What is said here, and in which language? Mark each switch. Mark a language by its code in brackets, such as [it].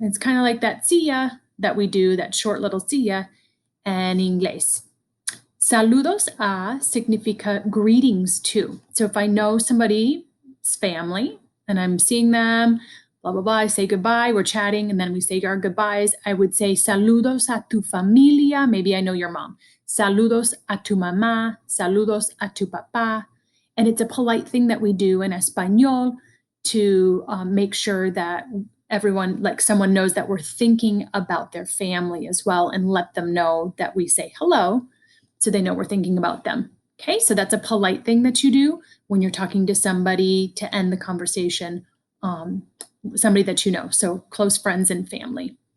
[en] It's kind of like that see ya that we do, that short little see ya in English. [es] Saludos a significa [en] greetings to. So if I know somebody's family and I'm seeing them, blah, blah, blah, I say goodbye, we're chatting, and then we say our goodbyes, I would say [es] saludos a tu familia. [en] Maybe I know your mom. [es] Saludos a tu mamá, saludos a tu papá. [en] And it's a polite thing that we do in Espanol to make sure that everyone, like someone knows that we're thinking about their family as well, and let them know that we say hello so they know we're thinking about them. Okay, so that's a polite thing that you do when you're talking to somebody to end the conversation, somebody that you know, so close friends and family.